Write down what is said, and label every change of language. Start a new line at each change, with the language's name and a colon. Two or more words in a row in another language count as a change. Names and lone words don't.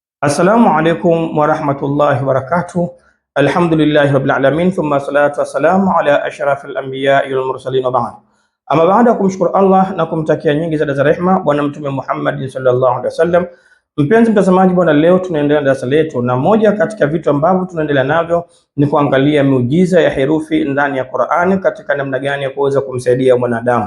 Arabic: السلام عليكم ورحمة الله وبركاته. الحمد لله رب العالمين، ثم الصلاة والسلام على أشرف الأنبياء والمرسلين وبعد.
Swahili: Ama baada ya kumshukuru Allah na kumtakia nyingi za rehema Bwana Mtume Muhammad
Arabic: صلى الله عليه وسلم.
Swahili: Mpenzi mtazamaji bwana, leo tunaendelea na darasa letu, na moja katika vitu ambavyo tunaendelea navyo ni kuangalia miujiza ya herufi ndani ya Qur'ani katika namna gani ya kuweza kumsaidia mwanadamu.